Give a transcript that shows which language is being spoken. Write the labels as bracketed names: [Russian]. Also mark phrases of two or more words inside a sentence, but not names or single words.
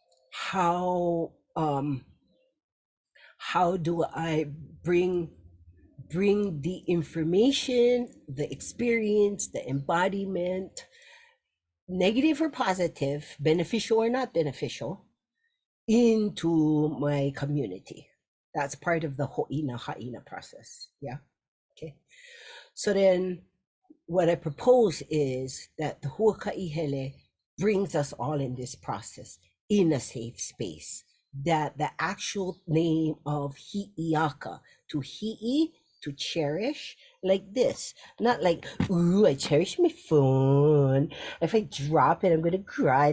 [English] do I bring the information, the experience, the embodiment, negative or positive, beneficial or not beneficial, into my community. That's part of the ho'ina ha'ina process. Yeah. Okay. So then what I propose is that the huakaʻihele brings us all in this process in a safe space. That the actual name of Hiʻiaka, to hi'i, to cherish, like this, not like, ooh, I cherish my phone. If I drop it, I'm gonna cry.